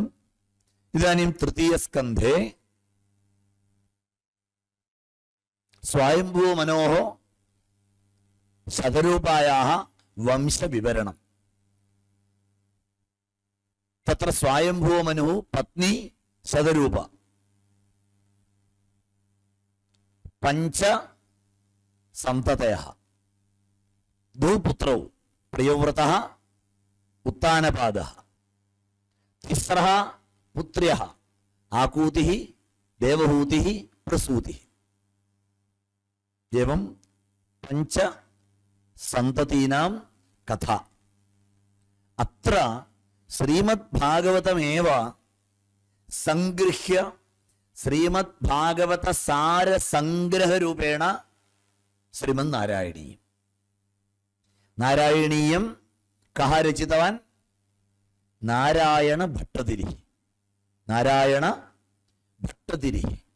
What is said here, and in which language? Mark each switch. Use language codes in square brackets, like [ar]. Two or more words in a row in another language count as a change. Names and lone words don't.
[sa] इदानीं तृतीय स्कन्धे स्वायम्भू मनोः शतरूपायाः वंशविवरणं. तत्र स्वायम्भू मनुः पत्नी शतरूपा, പഞ്ച സന്തതയഃ ദ്വौ പുത്രौ പ്രിയവ്രതഃ ഉത്താനപാദഃ തിസ്രः പുത്ര്യः ആകൂതിः ദേവഹൂതിः പ്രസൂതിः एवं पंच सन्ततीनां कथा अत्र श्रीमद्भागवतमेव संगृह्य श्रीमद्भागवत सार संग्रह रूपेण श्रीमन्नारायणीयम् नारायणीयं कः रचितवान् नारायण भट्टतिरिः नारायण भट्टतिरिः